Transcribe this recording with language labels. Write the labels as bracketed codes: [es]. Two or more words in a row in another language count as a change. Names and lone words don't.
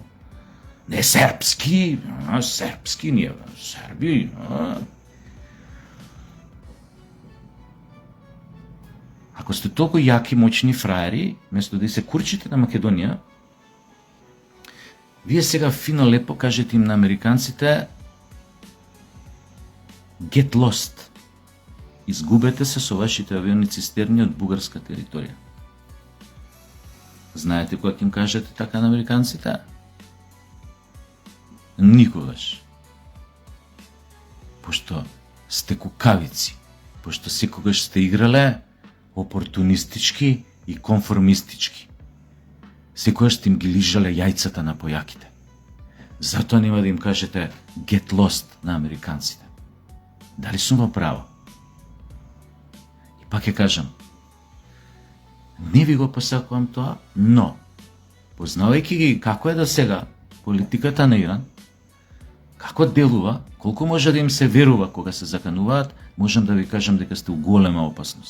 [mk] Не сербски, сербски ние, серби, Ако сте толку јаки, моćни фраери, место да се курчите на Македонија, вие сега фино лепо кажете им на американците [en] get lost. [mk] изгубете се со вашите авиони цистерни од бугарска територија. Знаете кога ќе им кажете така на американците? Никогаш. Пошто сте кукавици, пошто секогаш сте играле опортунистички и конформистички. Секогаш сте им ги лижале јајцата на појаките. Затоа нема да им кажете [en] get lost [mk] на американците. Дали сум во право? И пак ќе кажам, не ви го посакувам тоа, но, познавајќи ги како е до сега политиката на Иран, како делува, колку може да им се верува кога се закануваат, можам да ви кажам дека сте у голема опасност.